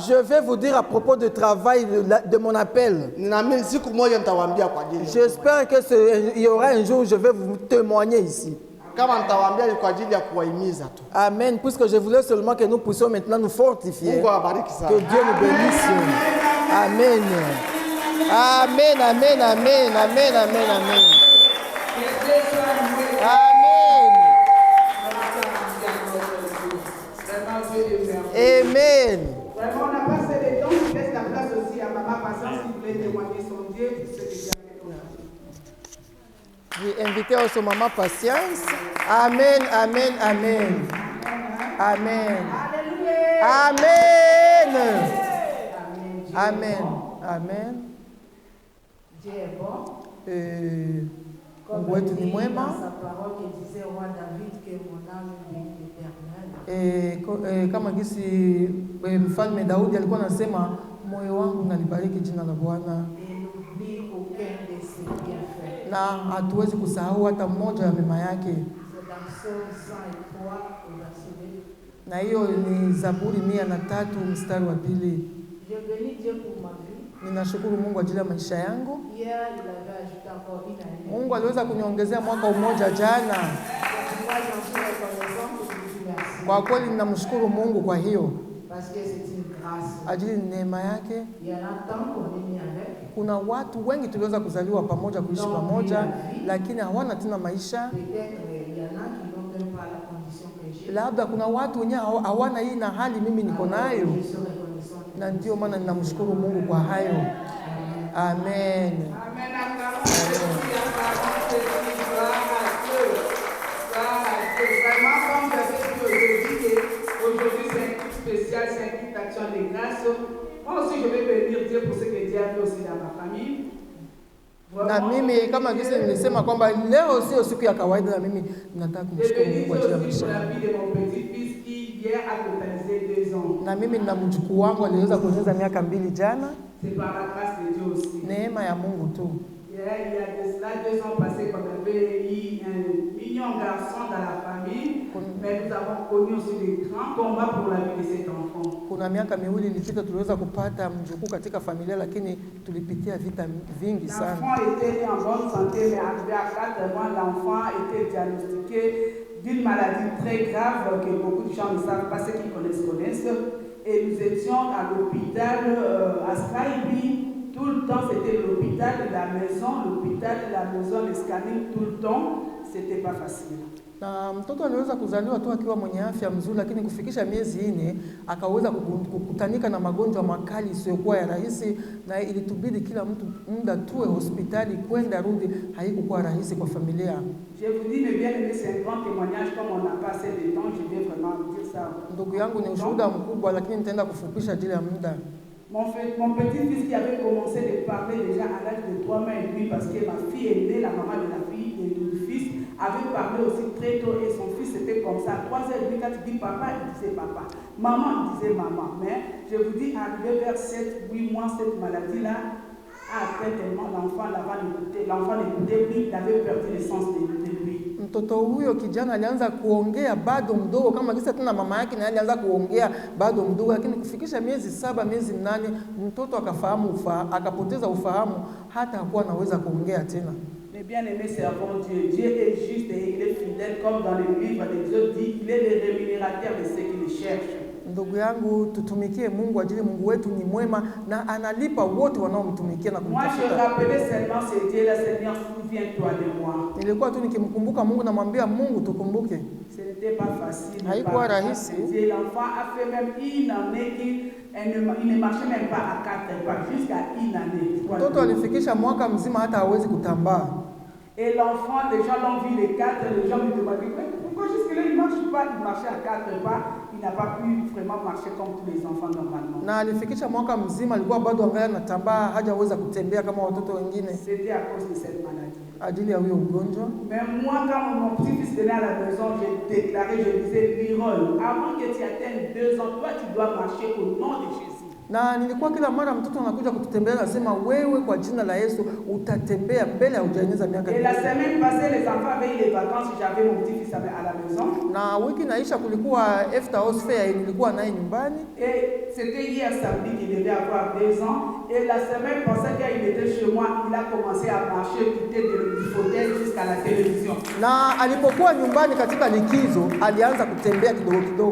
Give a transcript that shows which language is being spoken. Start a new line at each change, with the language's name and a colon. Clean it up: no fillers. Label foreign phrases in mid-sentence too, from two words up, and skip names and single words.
French: je vais vous dire à propos du travail de mon appel.
Swahili: Ninaamini siku moja nitawaambia kwa ajili.
French: J'espère qu'il y aura un jour où je vais vous témoigner ici.
Swahili: Kama nitawaambia ni kwa ajili ya kuwahimiza tu. Amen.
French: Puisque je voulais seulement que nous puissions maintenant nous fortifier.
Swahili: Mungu awabariki sana.
French: Que Dieu nous bénisse. Amen. Amen, amen, amen, amen, amen, amen. Amen. Amen. Vraiment, on a passé les temps. Je laisse la place aussi à Maman Patience qui voulait témoigner son Dieu. J'ai invité aussi Maman Patience. Amen, amen, amen. Amen. Amen. Amen. Amen. Dieu est bon.
Swahili: Mungu wetu ni mwema.
French: Sa parole qui disait au roi David que mon âme bénit l'Éternel.
Swahili: Kama gisi mfalme Daudi alikuwa anasema moyo wangu nalibariki jina la Bwana.
French: Et n'oublie aucun de ses bienfaits.
Swahili: Na hatuwezi kusahau hata mmoja ya mema yake.
French: C'est dans Psaume 103 au verset 2.
Swahili: Na hiyo ni Zaburi 103 mstari wa 2.
French: Il Je bénis Dieu pour ma vie.
Swahili: Ninashukuru Mungu ajili ya maisha yangu.
French: Hier, il avait ajouté encore une année.
Swahili: Mungu aliweza kuniongezea mwaka mmoja jana. Kwa kweli ninamshukuru Mungu kwa hiyo.
French: Parce que c'est une grâce.
Swahili: Ajili ni neema yake.
French: Il y en a tant qu'on est mis avec.
Swahili: Kuna watu wengi tuliweza kuzaliwa pamoja, kuishi pamoja, lakini hawana tena maisha. Labda kuna watu wenyewe hawana hii na hali mimi niko nayo. Na ndio maana ninamshukuru Mungu kwa hayo. Amen.
French: Aujourd'hui, c'est un truc spécial, c'est un truc d'action de grâce. Moi aussi, je vais bénir Dieu pour ce que Dieu a fait aussi dans ma famille.
Swahili: Na mimi kama vile nilisema kwamba leo sio siku ya kawaida, na mimi nataka kumshukuru Mungu kwa ajili ya maisha yangu. Na mimi nina mjukuu wangu aliweza kuongeza miaka 2 jana. Neema ya Mungu tu.
French: Il y a de cela 2 ans passés qu'on avait eu un mignon garçon dans la famille, mais nous avons connu aussi des grands combats pour la vie de cet enfant.
Swahili: Kuna miaka 2 ilipita tuliweza kupata mjukuu katika familia, lakini tulipitia vita vingi sana.
French: L'enfant était né en bonne santé, mais arrivé à 4 mois, l'enfant était diagnostiqué d'une maladie très grave que beaucoup de gens ne savent pas, ceux qui connaissent. Et nous étions à l'hôpital à Skype. Tout le temps, c'était l'hôpital de la maison, le scanning tout le temps. C'était pas facile.
Swahili: Na mtoto aliweza kuzaliwa tu akiwa mwenye afya mzuri, lakini kufikisha miezi 4 akaweza kukutanika na magonjwa makali isiyokuwa ya rahisi, na ilitubidi kila mtu muda tuwe hospitali kwenda rudi. Haikuwa rahisi kwa familia.
French: Je vous dis, mes bien-aimés, c'est un grand témoignage. Comme on n'a pas assez de temps, je vais vraiment dire ça.
Swahili: Ndugu yangu, ni ushuhuda mkubwa, lakini nitaenda kufupisha ajili ya muda.
French: Mon petit-fils qui avait commencé de parler déjà à l'âge de 3 mois et demi, parce que ma fille est née, la maman de la fille et du fils avait parlé aussi très tôt, et son fils était comme ça. 3 ans et demi, quand il dit papa, il disait papa. Maman, il disait maman. Mais je vous dis, arrivé vers 7-8 mois, cette maladie-là a atteint tellement l'enfant, l'enfant n'écoutait plus, il avait perdu le sens de lui.
Swahili: Mtoto huyo kijana alianza kuongea bado mdogo, kama kisa tena mama yake, na alianza kuongea bado mdogo, lakini kufikisha miezi 7 miezi 8 mtoto akafahamu akapoteza ufahamu, hata hakuwa anaweza kuongea tena.
French: Mais bien aimé servant Dieu, Dieu est juste et il est fidèle, comme dans le livre de Dieu dit, il est le rémunérateur de ceux qui le cherchent.
Swahili: Ndugu yangu, tutumikie Mungu ajili Mungu wetu ni mwema na analipa wote wanaomtumikia na kumtafuta.
French: Moi je rappelais seulement ce Dieu là, Seigneur, souviens-toi de moi.
Swahili: Nilikuwa tu nikimkumbuka Mungu na mwambia Mungu tukumbuke.
French: Ce n'était pas facile.
Swahili: Haikuwa rahisi.
French: L'enfant a fait même une année il ne marchait même pas à 4 pas, jusqu'à une année.
Swahili: Mtoto alifikisha mwaka mzima hata hawezi kutambaa.
French: Et l'enfant, les gens l'ont vu les 4, les gens lui demandaient pourquoi jusque-là il ne marche pas, il marchait à 4 pas, il n'a pas pu vraiment marcher comme tous les enfants normalement.
Swahili: Na alifikisha mwaka mzima alikuwa bado angalia anatambaa, hajaweza kutembea kama watoto wengine.
French: C'était à cause de cette maladie.
Swahili: Ajili ya huyo ugonjwa.
French: Mais moi quand mon petit-fils venait à la maison, j'ai déclaré, je disais, Birol, avant que tu atteignes 2 ans, toi tu dois marcher au nom de Jésus.
Swahili: Na nilikuwa kila mara mtoto anakuja kututembelea nasema wewe kwa jina la Yesu utatembea mbele ya hujaeneza miaka.
French: Et la semaine passée les enfants avaient les vacances, j'avais mon petit-fils à la maison.
Swahili: Na wiki naisha kulikuwa after house fair nilikuwa naye nyumbani.
French: Et c'était hier samedi qu'il devait avoir 2 ans, et la semaine passée quand il était chez moi, il a commencé à marcher du fauteuil jusqu'à la télévision.
Swahili: Na alipokuwa nyumbani katika likizo alianza kutembea kidogo kidogo.